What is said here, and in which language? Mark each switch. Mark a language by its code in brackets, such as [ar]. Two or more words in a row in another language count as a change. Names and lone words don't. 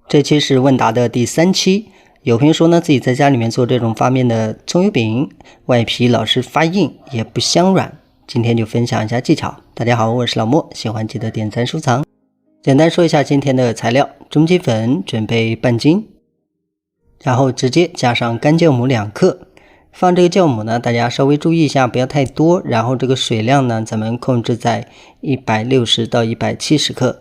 [zh] 這期是問答的第3期。有朋友說呢，自己在家裡面做這種发面的蔥油餅，外皮老是发硬，也不香軟。今天就分享一下技巧。大家好，我是老莫，喜歡記得點讚收藏。簡單說一下今天的材料：中筋粉準備半斤，然後直接加上乾酵母2克。放這個酵母呢，大家稍微注意一下，不要太多。然后這個水量呢，咱們控制在160到170克。